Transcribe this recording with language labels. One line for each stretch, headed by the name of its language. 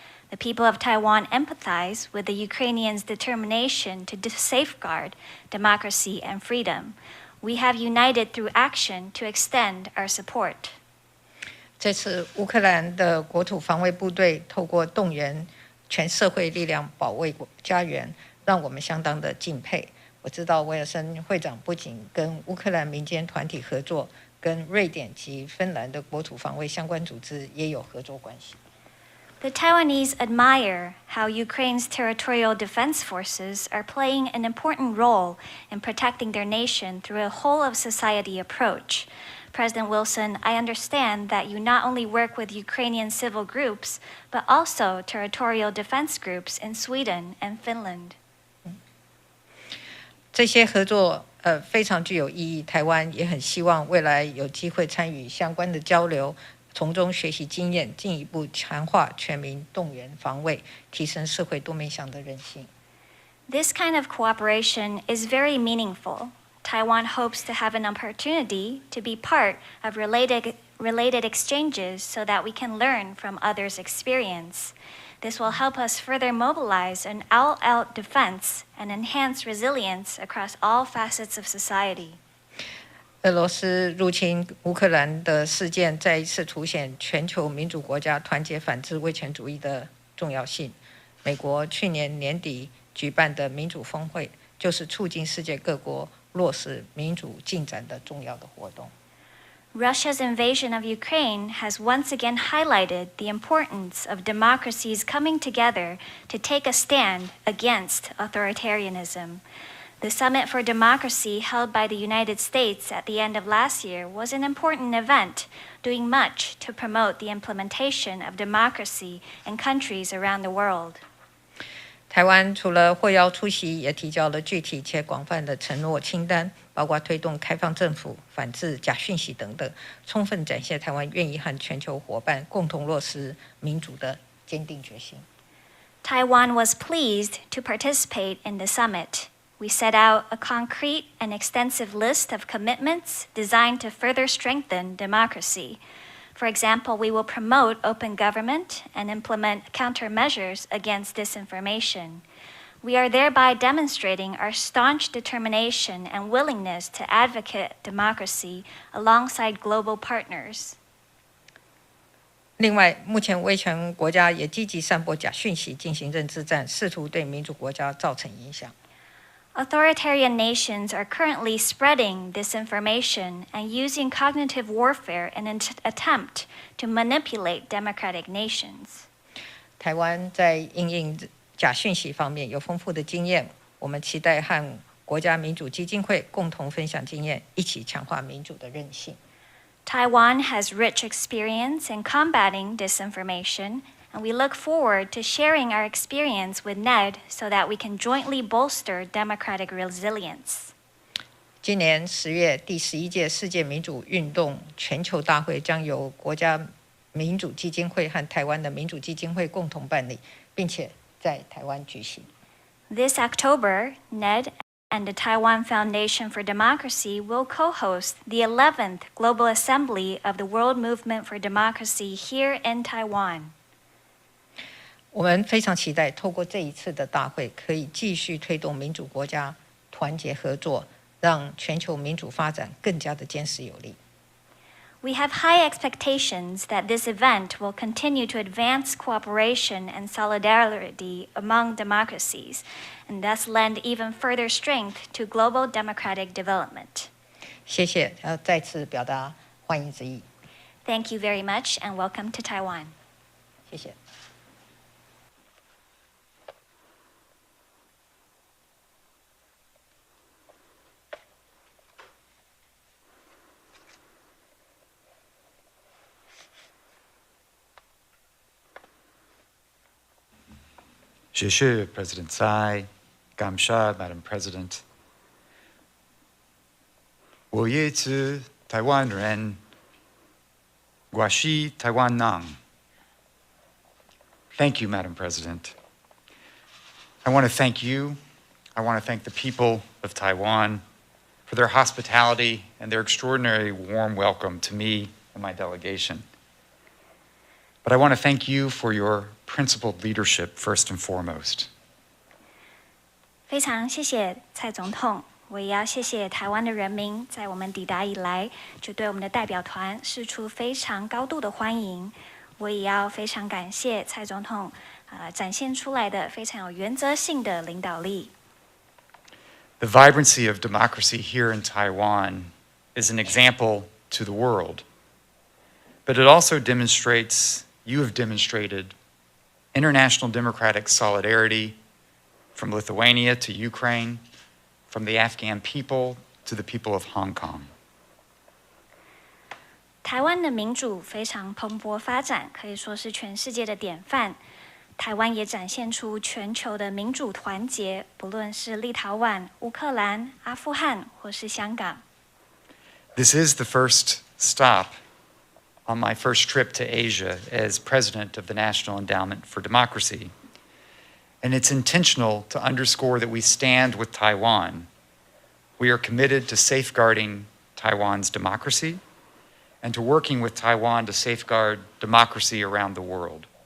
English: The people of Taiwan empathize with the Ukrainians' determination to safeguard democracy and freedom. We have united through action to extend our support.
Chinese: 这次乌克兰的国土防卫部队透过动员全社会力量保卫家园，让我们相当的敬佩。我知道威尔森会长不仅跟乌克兰民间团体合作，跟瑞典及芬兰的国土防卫相关组织也有合作关系。
English: The Taiwanese admire how Ukraine's territorial defense forces are playing an important role in protecting their nation through a whole-of-society approach. President Wilson, I understand that you not only work with Ukrainian civil groups, but also territorial defense groups in Sweden and Finland.
Chinese: 这些合作非常具有意义，台湾也很希望未来有机会参与相关的交流，从中学习经验，进一步强化全民动员防卫，提升社会多面向的韧性。
English: This kind of cooperation is very meaningful. Taiwan hopes to have an opportunity to be part of related exchanges so that we can learn from others' experience. This will help us further mobilize an all-out defense and enhance resilience across all facets of society.
Chinese: 俄罗斯入侵乌克兰的事件再一次凸显全球民主国家团结反制威权主义的重要性。美国去年年底举办的民主峰会，就是促进世界各国落实民主进展的重要的活动。
English: Russia's invasion of Ukraine has once again highlighted the importance of democracies coming together to take a stand against authoritarianism. The Summit for Democracy held by the United States at the end of last year was an important event, doing much to promote the implementation of democracy in countries around the world.
Chinese: 台湾除了获邀出席，也提交了具体且广泛的承诺清单，包括推动开放政府、反制假讯息等等，充分展现台湾愿意和全球伙伴共同落实民主的坚定决心。
English: Taiwan was pleased to participate in the summit. We set out a concrete and extensive list of commitments designed to further strengthen democracy. For example, we will promote open government and implement countermeasures against disinformation. We are thereby demonstrating our staunch determination and willingness to advocate democracy alongside global partners.
Chinese: 另外，目前威权国家也积极散播假讯息，进行认知战，试图对民主国家造成影响。
English: Authoritarian nations are currently spreading disinformation and using cognitive warfare in an attempt to manipulate democratic nations.
Chinese: 台湾在因应假讯息方面有丰富的经验，我们期待和国家民主基金会共同分享经验，一起强化民主的韧性。
English: Taiwan has rich experience in combating disinformation, and we look forward to sharing our experience with NED so that we can jointly bolster democratic resilience.
Chinese: 今年10月第11届世界民主运动全球大会将由国家民主基金会和台湾的民主基金会共同办理，并且在台湾举行。
English: This October, NED and the Taiwan Foundation for Democracy will co-host the 11th Global Assembly of the World Movement for Democracy here in Taiwan.
Chinese: 我们非常期待透过这一次的大会，可以继续推动民主国家团结合作，让全球民主发展更加的坚实有力。
English: We have high expectations that this event will continue to advance cooperation and solidarity among democracies, and thus lend even further strength to global democratic development.
Chinese: 谢谢，再次表达欢迎之意。
English: Thank you very much, and welcome to Taiwan.
Chinese: 谢谢。谢谢
English: President Tsai, Gamsha, Madam President.
Chinese: 我也是台湾人，我是台湾人。
English: Thank you, Madam President. I want to thank you. I want to thank the people of Taiwan for their hospitality and their extraordinary warm welcome to me and my delegation. But I want to thank you for your principled leadership first and foremost.
Chinese: 非常谢谢蔡总统，我也要谢谢台湾的人民，在我们抵达以来，就对我们的代表团释出非常高度的欢迎。我也要非常感谢蔡总统，展现出来的非常有原则性的领导力。
English: The vibrancy of democracy here in Taiwan is an example to the world, but it also demonstrates, you have demonstrated, international democratic solidarity from Lithuania to Ukraine, from the Afghan people to the people of Hong Kong.
Chinese: 台湾的民主非常蓬勃发展，可以说是全世界的典范。台湾也展现出全球的民主团结，不论是立陶宛、乌克兰、阿富汗或是香港。
English: This is the first stop on my first trip to Asia as president of the National Endowment for Democracy. And it's intentional to underscore that we stand with Taiwan, We are committed to safeguarding Taiwan's democracy and to working with Taiwan to safeguard democracy around the world.